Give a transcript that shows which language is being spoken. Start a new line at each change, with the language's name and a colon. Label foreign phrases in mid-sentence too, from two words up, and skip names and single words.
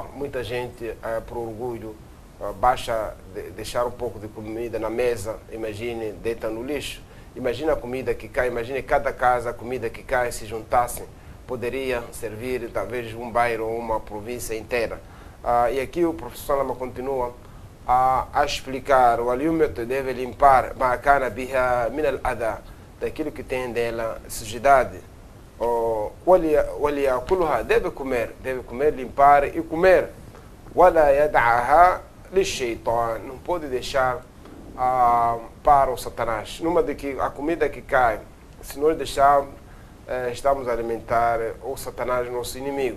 Portuguese: Muita gente, por orgulho, basta deixar um pouco de comida na mesa, imagine, deita no lixo. Imagina a comida que cai, imagine cada casa, a comida que cai, se juntassem, poderia servir talvez um bairro ou uma província inteira. E aqui o professor Lama continua a explicar: o aliumento deve limpar
Arabic: ما كان بها من الأذى,
Portuguese: daquilo que tem dela sujidade. Deve comer, limpar e comer.
Arabic: ولا يدعها للشيطان,
Portuguese: não pode deixar para o Satanás. Numa de que a comida que cai, se nós deixarmos, estamos a alimentar o Satanás, nosso inimigo.